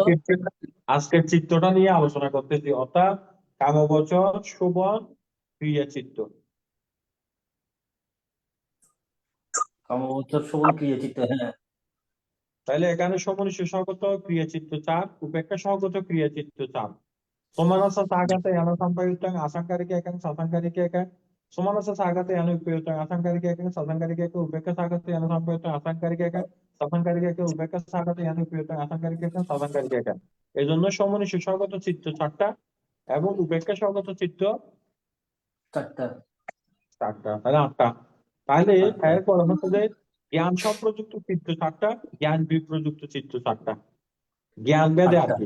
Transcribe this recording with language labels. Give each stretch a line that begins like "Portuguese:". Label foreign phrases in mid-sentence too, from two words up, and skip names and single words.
Bangla: আজকের চিত্রটা নিয়ে আলোচনা করতেছি, অর্থাৎ কামবচন শোভন ক্রিয়া চিত্র। কামবচন শোভন ক্রিয়া চিত্র, হ্যাঁ। তাহলে এখানে সমনিষ্ঠ সহগত ক্রিয়া চিত্র 4, উপেক্ষা সহগত ক্রিয়া চিত্র 4.
Pali: Somanasa sagata yana sampayutang asankarika ekang sasankarika ekang. Somanasa sagata yana upayutang asankarika ekang sasankarika ekang upeka sagata yana sampayutang asankarika ekang sasankarika ekang upeka sagata yana upayutang asankarika ekang sasankarika ekang.
Bangla: এই জন্য সমনিষ্ঠ সহগত চিত্র 4টা এবং উপেক্ষা সহগত চিত্র 4টা, তাহলে 8টা। তাহলে 8টা। এরপর হচ্ছে যে জ্ঞান সম্প্রযুক্ত চিত্র 4টা, জ্ঞান বিপ্রযুক্ত চিত্র 4টা, জ্ঞান ভেদে আর